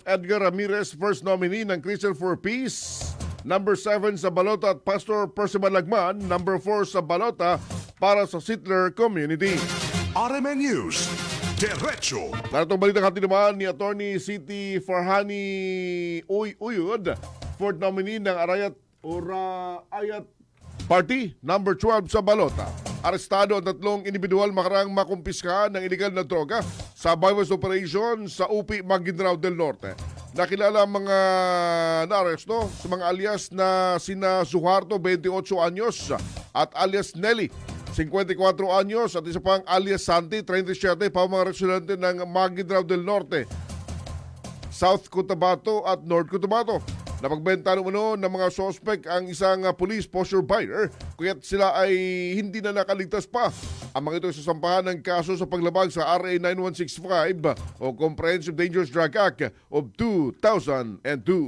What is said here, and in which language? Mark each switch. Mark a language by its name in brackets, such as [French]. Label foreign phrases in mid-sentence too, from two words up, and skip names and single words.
[Filipino] Edgar Ramirez, [English] first nominee [Filipino] ng Christian for Peace, number 7 sa balota, at Pastor Percival Lagman, number 4 sa balota para sa Sittler Community. RMN News, Diretso. Naratong balita natin naman ni Attorney Siti Farhani Uyud, [English] fourth nominee [Filipino] ng Ayat Party, number 12 sa balota. Arestado ang 3 individual makarang makumpiska ng iligal na droga sa [English] bypass operation [Filipino] sa UP Maguindanao del Norte. Nakilala ang mga naaresto sa mga alias na sina Suharto, 28 anyos, at alias Nelly, 54 anyos, at isa pang alias Santi, 37, pa mga residente ng Maguindanao del Norte, South Cotabato at North Cotabato. Napagbenta ng mga suspect ang isang [English] police posture buyer, [Filipino] kaya't sila ay hindi na nakaligtas pa. Ang mga ito sasampahan ng kaso sa paglabag sa RA 9165 o Comprehensive Dangerous Drug Act of 2002.